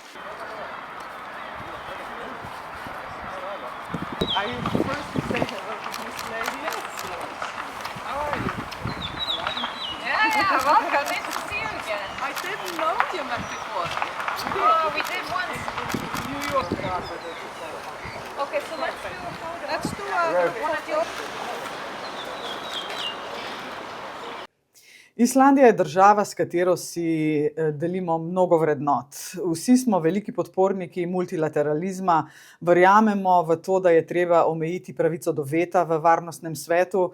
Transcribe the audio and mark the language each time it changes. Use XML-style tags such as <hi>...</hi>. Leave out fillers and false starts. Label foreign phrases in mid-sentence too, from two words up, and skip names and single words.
<en>Are you first to say hello to this lady? Yes. How are you? Yeah, welcome. Nice to see you again. I didn't know you met before. Oh, we did once. New York. Okay, so let's do a photo. Let's do one of your.</en> <sl>Islandija je država, s katero si delimo mnogo vrednot. Vsi smo veliki podporniki multilateralizma, verjamemo v to, da je treba omejiti pravico do veta v varnostnem svetu.</sl>